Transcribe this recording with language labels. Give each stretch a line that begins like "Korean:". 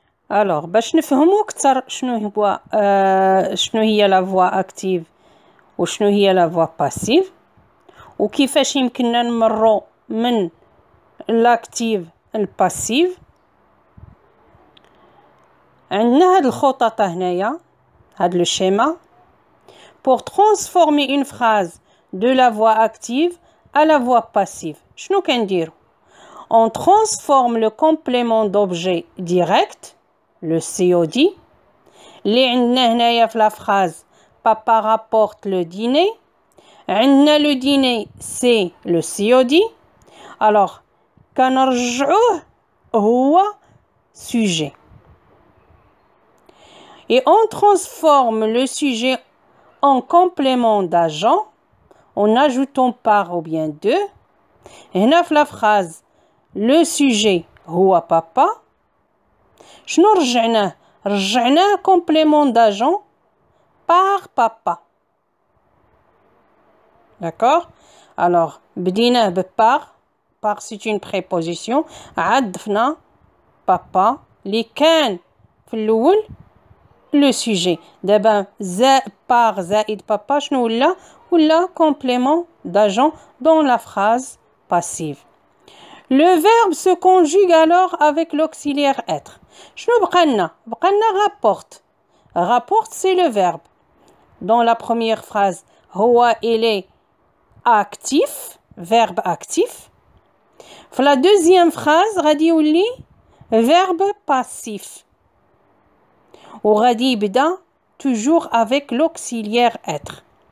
Arabic: alors باش نفهمو أكثر شنو هي لا فوا اكتيف وشنو هي لا فوا باسيف وكيفاش يمكننا نمرو من لاكتيف الباسيف. عندنا هاد الخطط هنايا هاد لو
French: schéma pour transformer une phrase de la voix active à la voix passive.
Arabic: شنو كنديرو؟
French: on transforme le complément d'objet direct le COD
Arabic: اللي عندنا هنايا في لا
French: phrase papa rapporte le dîner. عندنا le dîner c'est le COD. alors
Arabic: كنرجعوه هو
French: sujet. Et on transforme le sujet en complément d'agent en ajoutant par ou bien de.
Arabic: هنا في
French: la phrase le sujet هو papa.
Arabic: شنو رجعناه؟ رجعناه
French: complément d'agent par papa. D'accord? alors
Arabic: بديناه ب
French: par c'est une préposition.
Arabic: عدفنا papa اللي كان في الأول
French: le sujet. دابا par زائد papa
Arabic: شنو ولا
French: complément d'agent dans la phrase passive. Le verbe se conjugue alors avec l'auxiliaire être.
Arabic: شنو بقى لنا rapporte.
French: Rapporte c'est le verbe. Dans la première phrase هو il est actif, verbe actif. في la deuxième phrase
Arabic: غادي يولي
French: verbe passif.
Arabic: وغادي يبدا
French: toujours avec l'auxiliaire être.